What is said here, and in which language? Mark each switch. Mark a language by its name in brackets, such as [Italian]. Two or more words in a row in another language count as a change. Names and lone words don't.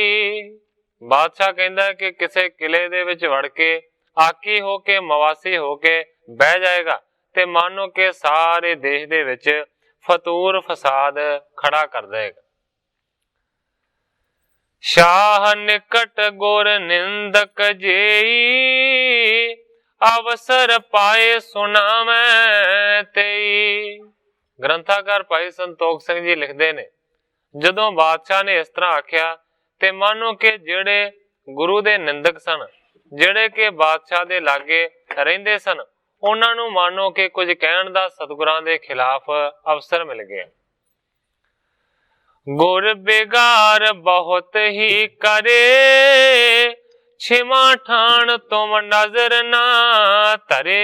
[Punjabi] ਬਾਦਸ਼ਾਹ ਕਹੰਦਾ ਹੈ ਕਿ ਕਿਸੀ ਕਿਲੇ ਦੇ ਵਿਚ ਵੜ ਕੇ ਆਕੀ ਹੋ ਕੇ ਮਵਾਸੀ ਹੋ ਕੇ ਬਹਿ ਜਾਏਗਾ ਤੇ ਮਾਨੋ ਕੇ ਸਾਰੇ ਦੇਸ਼ ਦੇ ਵਿਚ ਫ਼ਤੂਰ ਫ਼ਸਾਦ ਖੜ੍ਹਾ ਕਰ ਦੇਗਾ। [Braj] शाह निकट गुर निंदक जेई, अवसर पाए सुनावे तेई। [Punjabi] ਗ੍ਰੰਥਾਕਾਰ ਭਾਈ ਸੰਤੋਖ ਸਿੰਘ ਜੀ ਲਿਖਤੇ ਨੇ, ਜਦੋਂ ਬਾਦਸ਼ਾਹ ਨੇ ਇਸ ਤਰ੍ਹਾਂ ਆਖਿਆ ਤੇ ਮਾਨੋ ਕੇ ਜਿਹੜੇ ਗੁਰੂ ਦੇ ਨਿੰਦਕ ਸਨ, ਜਿਹੜੇ ਕੇ ਬਾਦਸ਼ਾਹ ਦੇ ਲਾਗੇ ਰਹਿੰਦੇ ਸਨ, ਉਨ੍ਹਾਂ ਨੂੰ ਮਾਨੋ ਕੇ ਕੁਝ ਕਹਿਣ ਦਾ ਸਤਿਗੁਰਾਂ ਦੇ ਖ਼ਿਲਾਫ਼ ਅਵਸਰ ਮਿਲ ਗਿਆ। [Braj] गुर बेगार बहुत ही करे, छिमा ठाण तुम नजर ना धरे।